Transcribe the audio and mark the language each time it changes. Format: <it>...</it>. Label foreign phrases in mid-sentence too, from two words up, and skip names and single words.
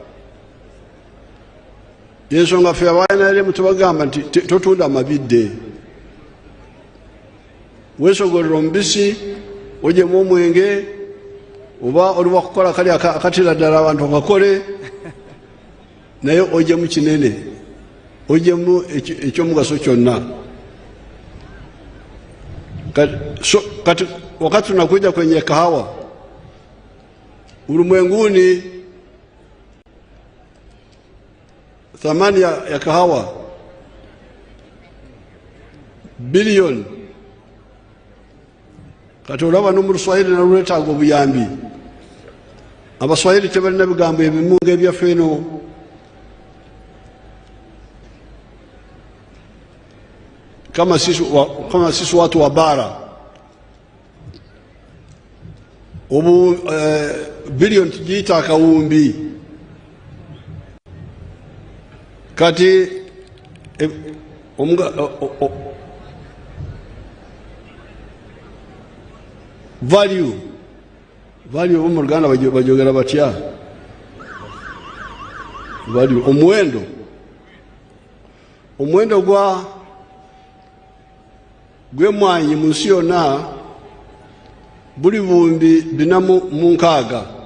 <lg>Yensonga ffe abaanaremu tubagamba nti totunda amabidde, weesogolera omubisi, ogyemu omwenge, oba oli wakukola kali akatira ddala abantu bakakole, naye ogyemu kinene, ogyemu ekyomugaso kyonna.</lg> <sw>Kati wakati tunakuja kwenye kahawa ulimwenguni, thamani ya kahawa bilioni.</sw> <lg>Kati olaba no mu Luswahili naluletaga obuyambi. Abaswahili tebalina bigambo ebimu ng'ebyaffe eno.</lg> <sw>Kama sisi watu wa bara ubu bilioni tujiita</sw> <lg>akawumbi kati value mu Luganda bajogera batya value omuwendo gw'emwanyi mu nsi yonna buli bumbi 406</lg>